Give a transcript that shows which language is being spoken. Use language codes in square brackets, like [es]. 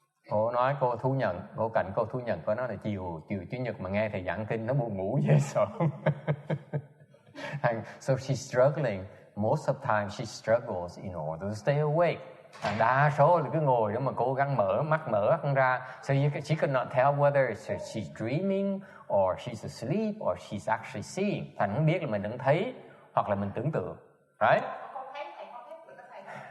[vi] Cô cạnh cô Thu Nhận có nói là chiều Chủ nhật mà nghe thầy giảng kinh nó buồn ngủ dễ sợ. [en] And so she's struggling. Most of the time she struggles in order to stay awake. [vi] Đa số là cứ ngồi đó mà cố gắng mở mắt ra. [en] So she could not tell whether she's dreaming or she's asleep or she's actually seeing. [vi] Thành không biết là mình đang thấy hoặc là mình tưởng tượng. [en] Right? [vi] Con thấy thầy, con thấy được thầy.